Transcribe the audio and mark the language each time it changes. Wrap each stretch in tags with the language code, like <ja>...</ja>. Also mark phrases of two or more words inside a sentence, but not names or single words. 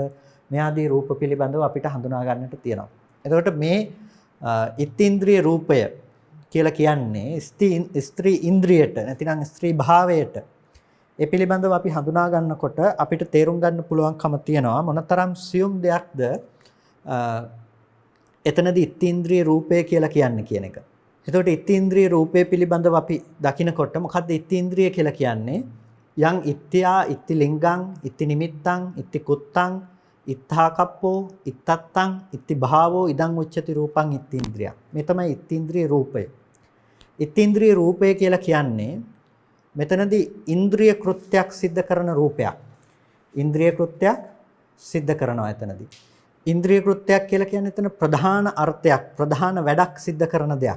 <si>මේ ආදී රූප පිළිබඳව අපිට හඳුනා ගන්නට තියෙනවා. එතකොට මේ ඉත්තේන්ද්‍රිය රූපය කියලා කියන්නේ ස්ත්‍රී ඉන්ද්‍රියට නැතිනම් ස්ත්‍රී භාවයට ඒ පිළිබඳව අපි හඳුනා ගන්නකොට අපිට තේරුම් ගන්න පුළුවන්කම තියෙනවා මොනතරම් සියුම් දෙයක්ද එතනදී ඉත්තේන්ද්‍රිය රූපය කියලා කියන්නේ කියන එක. එතකොට ඉත්තේන්ද්‍රිය රූපය පිළිබඳව අපි දකිනකොට මොකද්ද ඉත්තේන්ද්‍රිය කියලා කියන්නේ?</si> <pi>යං ඉත්‍ත්‍යා, ඉත්ති ලිංගං, ඉත්ති නිමිත්තං, ඉත්ති කුත්තං, ඉත්තාකප්පෝ, ඉත්තත්තං, ඉත්ති භාවෝ, ඉදං උච්චති රූපං ඉත්තේන්ද්‍රිය.</pi> <si>මේ තමයි ඉත්තේන්ද්‍රිය රූපය. ඉත්තේන්ද්‍රිය රූපය කියලා කියන්නේ මෙතනදී ඉන්ද්‍රිය කෘත්‍යයක් සිද්ධ කරන රූපයක්. ඉන්ද්‍රිය කෘත්‍යයක් සිද්ධ කරනවා එතනදී. ඉන්ද්‍රිය කෘත්‍යයක් කියලා කියන්නේ එතන ප්‍රධාන අර්ථයක්, ප්‍රධාන වැඩක් සිද්ධ කරන දෙයක්.</si>